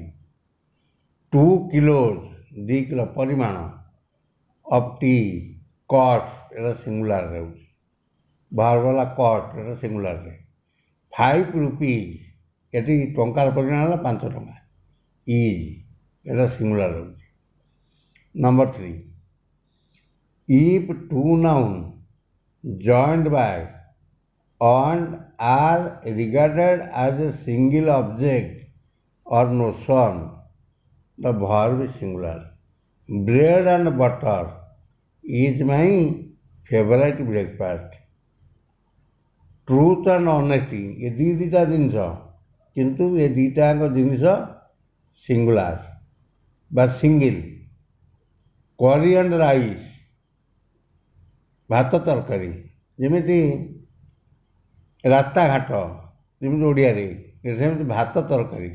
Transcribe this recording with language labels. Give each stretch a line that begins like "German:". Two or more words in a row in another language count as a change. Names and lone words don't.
English: 2 kilos,
Odia: 2 କିଲୋ ପରିମାଣ,
English: of tea,
Odia: କଷ୍ଟ, ଏଟା ସିଙ୍ଗୁଲାର ରହୁଛି। ଭର୍ବ ହେଲା କଷ୍ଟ, ଏଟା ସିଙ୍ଗୁଲାରରେ।
English: 5 rupees,
Odia: ଏଠି ଟଙ୍କାର ପରିମାଣ ହେଲା 5 ଟଙ୍କା, ଇଜ୍, ଏଟା ସିଙ୍ଗୁଲାର ରହୁଛି। ନମ୍ବର 3,
English: if two noun joined by and are regarded as a single object or notion, the verb is singular। bread and butter is my favorite breakfast। truth and honesty,
Odia: ये ଦୁଇଟା ଜିନିଷ, କିନ୍ତୁ ଏ ଦୁଇଟାଙ୍କ ଜିନିଷ ସିଙ୍ଗୁଲାର ବା ସିଙ୍ଗିଲ୍।
English: curry and rice,
Odia: ଭାତ ତରକାରୀ, ଯେମିତି ରାସ୍ତାଘାଟ, ଯେମିତି ଓଡ଼ିଆରେ, ସେମିତି ଭାତ ତରକାରୀ।